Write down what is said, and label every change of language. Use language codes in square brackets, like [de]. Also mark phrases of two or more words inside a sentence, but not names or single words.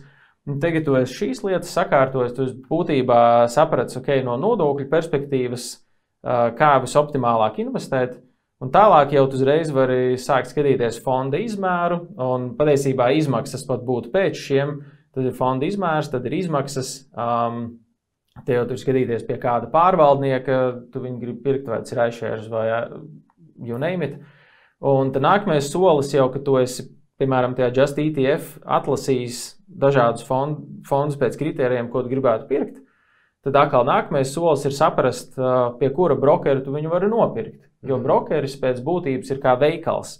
[lv] Un tagad tu esi šīs lietas sakārtojis, tu būtībā saprats, no nodokļu perspektīvas, kā visoptimālāk investēt. Un tālāk jau tu uzreiz vari sākt skatīties fonda izmēru, un patiesībā izmaksas pat būtu pēc šiem. Tad ir fonda izmērs, tad ir izmaksas. Te jau tur skatīties pie kāda pārvaldnieka, tu viņu gribi pirkt, vai tas ir iShares vai [en] you name it. [lv] Un tad nākamais solis jau, ka tu esi, piemēram, tajā Just ETF atlasījis dažādus fondus pēc kritērijiem, ko tu gribētu pirkt. Tad atkal nākamais solis ir saprast, pie kura brokera tu viņu vari nopirkt. Jo brokeris pēc būtības ir kā veikals.